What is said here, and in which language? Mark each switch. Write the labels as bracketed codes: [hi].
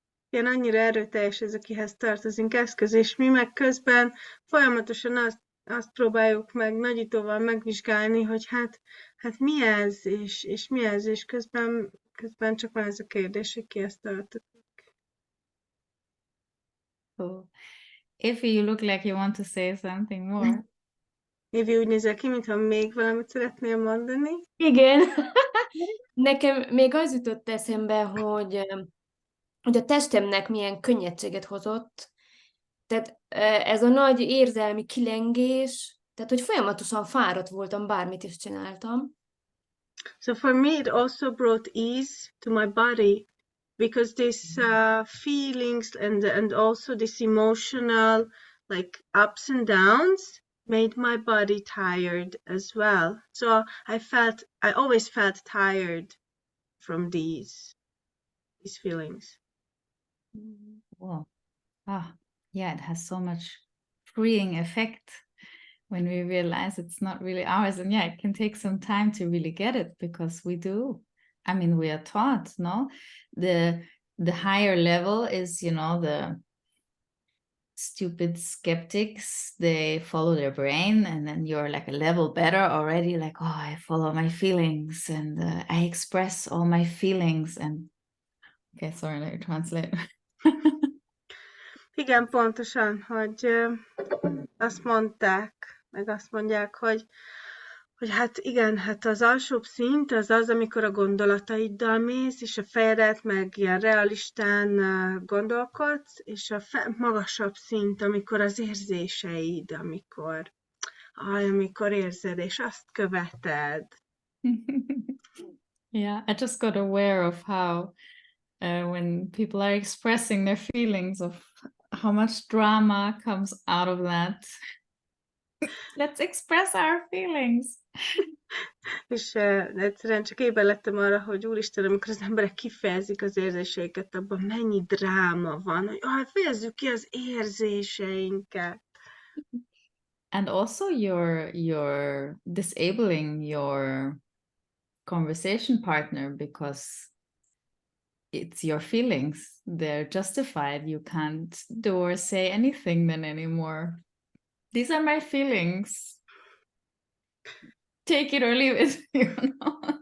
[hu] Igen, annyira erőteljes ez a kihez tartozunk eszköz, és mi meg közben folyamatosan azt próbáljuk meg nagyítóval megvizsgálni, hogy hát mi ez, és mi ez, és közben csak van ez a kérdés, hogy kihez tartozik. [en] Cool. Ify, you look like you want to say something more. [hu] Évi, úgy nézel ki, mintha még valamit szeretnél mondani. Igen. Nekem még az jutott eszembe, hogy a testemnek milyen könnyedséget hozott. Tehát ez a nagy érzelmi kilengés, tehát hogy folyamatosan fáradt voltam, bármit is csináltam. [en] So for me it also brought ease to my body, because this feelings and also this emotional like ups and downs made my body tired as well. So I always felt tired from these feelings. Wow. Yeah, it has so much freeing effect when we realize it's not really ours. And yeah, it can take some time to really get it, because we do. I mean, we are taught, no? The higher level is, the stupid skeptics, they follow their brain, and then you're like a level better already, like, oh, I follow my feelings, and I express all my feelings, and okay, sorry, let me translate. [hu] Igen, pontosan, hogy azt mondják, hogy hát igen, hát az alsóbb szint az, amikor a gondolataiddal mész, és a fejedet meg ilyen realistán gondolkodsz, és a magasabb szint, amikor az érzéseid, amikor érzed, és azt követed. [en] Yeah, I just got aware of how when people are expressing their feelings, of how much drama comes out of that. Let's express our feelings. [hu] És egyszerűen csak éber lettem arra, hogy úristen, amikor az emberek kifejezik az érzéseiket, abban mennyi dráma van, hogy fejezzük ki az érzéseinket. [en] And also you're disabling your conversation partner because it's your feelings. They're justified. You can't do or say anything then anymore. These are my feelings. Take it or leave it, you know.